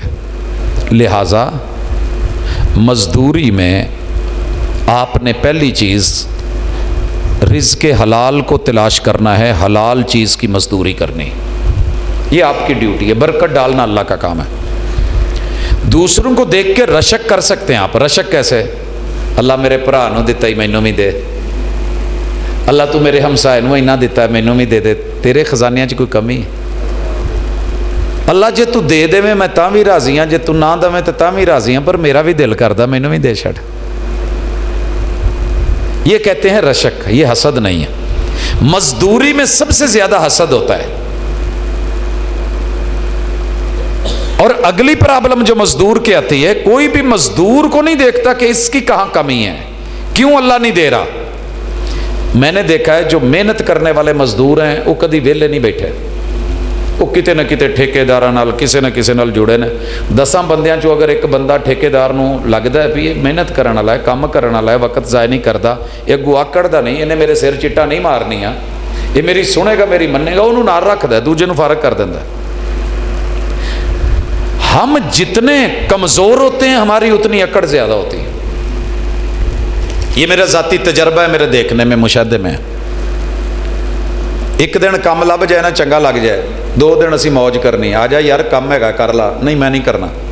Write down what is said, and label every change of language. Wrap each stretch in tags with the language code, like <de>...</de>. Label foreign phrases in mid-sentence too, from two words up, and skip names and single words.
<ur>لہٰذا مزدوری میں آپ نے پہلی چیز رزق حلال کو تلاش کرنا ہے، حلال چیز کی مزدوری کرنی، یہ آپ کی ڈیوٹی ہے، برکت ڈالنا اللہ کا کام ہے۔ دوسروں کو دیکھ کے رشک کر سکتے ہیں آپ، رشک کیسے؟</ur> <pa>اللہ میرے بھرا نو دتا ہی مینوں بھی دے، اللہ تو میرے ہمسائے نو اینا دیتا ہے مینوں بھی دے دے، تیرے خزانیاں چ کوئی کمی ہے؟ اللہ جے تو دے دے میں تاں بھی راضی ہاں، جے تو نہ دے تو تاں بھی راضی ہاں، پر میرا بھی دل کردا مینوں بھی دے چھڑ۔</pa> <ur>یہ کہتے ہیں رشک، یہ حسد نہیں ہے۔ مزدوری میں سب سے زیادہ حسد ہوتا ہے۔ اور اگلی پرابلم جو مزدور کی آتی ہے، کوئی بھی مزدور کو نہیں دیکھتا کہ اس کی کہاں کمی ہے، کیوں اللہ نہیں دے رہا۔ میں نے دیکھا ہے جو محنت کرنے والے مزدور ہیں</ur> <pa>وہ کدی ویلے نہیں بیٹھے، وہ کتے نہ کتے ٹھیکیداراں نال کسے نہ کسے نال جڑے نے۔ 10 بندیاں چوں اگر ایک بندہ ٹھیکیدار نو لگدا ہے بھی یہ محنت کرن والا ہے، کام کرن والا ہے، وقت ضائع نہیں کردا، یہ اگوں آکڑدا نہیں، انہیں میرے سر چٹا نہیں مارنی آ، یہ میری سنے گا میری منے گا، انہوں نال رکھدا ہے، دوجے نو فارغ کر دیندا ہے۔</pa> <ur>ہم جتنے کمزور ہوتے ہیں ہماری اتنی اکڑ زیادہ ہوتی ہے۔ یہ میرا ذاتی تجربہ ہے، میرے دیکھنے میں، مشاہدے میں۔</ur> <pa>ایک دن کام لب جائے نا چنگا لگ جائے، 2 دن اسی موج کرنی، آ جا یار کام ہے گا کر لا، نہیں میں نہیں کرنا۔</pa>